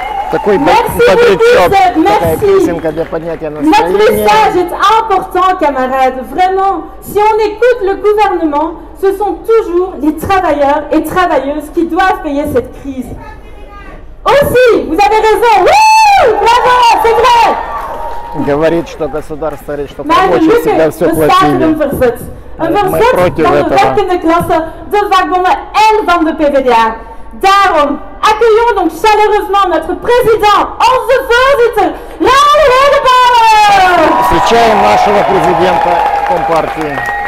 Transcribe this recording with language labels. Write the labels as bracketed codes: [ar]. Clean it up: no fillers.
[ru] Такой патричок, такая песенка для поднятия настроения. [fr] Notre message est important, camarades. Vraiment, si on écoute le gouvernement, ce sont toujours les travailleurs et travailleuses qui doivent payer cette crise. Aussi, vous avez raison. Wouh, bravo, c'est vrai. [ru] Говорит, что государство, что рабочие всегда все платили. [nl] Een verzet van de werkende klasse, de vakbonden en van de PvdA. Daarom [fr] accueillons donc chaleureusement notre président, [nl] onze voorzitter, [fr] Raoul Herenbouwer! [ru] Встречаем нашего президента Компартии.